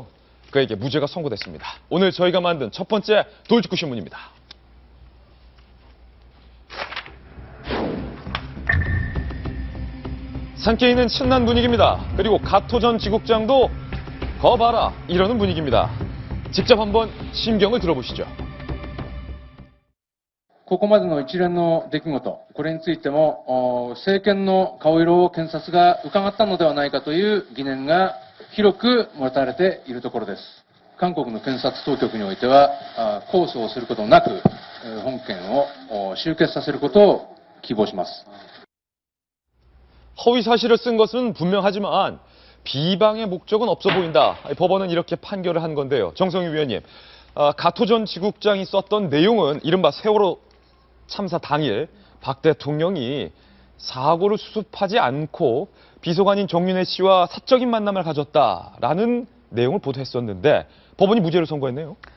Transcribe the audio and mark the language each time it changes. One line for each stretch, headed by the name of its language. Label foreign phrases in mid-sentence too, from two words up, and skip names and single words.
Korean: 그에게 무죄가 선고됐습니다. 오늘 저희가 만든 첫 번째 돌직구 신문입니다. 산케이는 친난 분위기입니다. 그리고 가토 전 지국장도 거 봐라 이러는 분위기입니다. 직접 한번 심경을 들어보시죠.
Japanese: ここまでの一連の出来事、これについても政権の顔色を検察が伺ったのではないかという疑念が広く持たれているところです。韓国の検察当局においては控訴をすることなく本件を終結させることを希望します。
Korean: 허위 사실을 쓴 것은 분명하지만 비방의 목적은 없어 보인다. 법원은 이렇게 판결을 한 건데요. 정성희 위원님, 가토 전 지국장이 썼던 내용은 이른바 세월호 참사 당일 박 대통령이 사고를 수습하지 않고 비서관인 정윤회 씨와 사적인 만남을 가졌다라는 내용을 보도했었는데 법원이 무죄를 선고했네요.